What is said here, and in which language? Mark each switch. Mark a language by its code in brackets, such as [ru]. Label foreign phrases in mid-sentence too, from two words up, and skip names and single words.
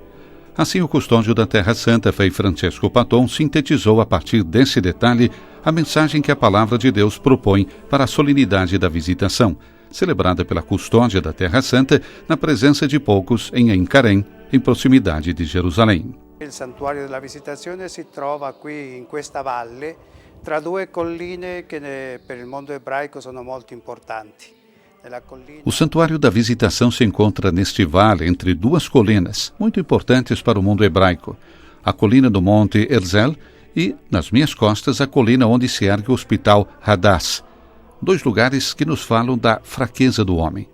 [pt] Assim, o custódio da Terra Santa, Frei Francesco Patton, sintetizou a partir desse detalhe a mensagem que a Palavra de Deus propõe para a solenidade da Visitação, celebrada pela custódia da Terra Santa na presença de poucos em Encarém, em proximidade de Jerusalém. [it] Il santuario della Visitazione si trova qui in questa valle tra due colline che per il mondo ebraico sono molto importanti. [pt] O Santuário da Visitação se encontra neste vale entre duas colinas muito importantes para o mundo hebraico, a colina do Monte Herzl e, nas minhas costas, a colina onde se ergue o Hospital Hadass, dois lugares que nos falam da fraqueza do homem.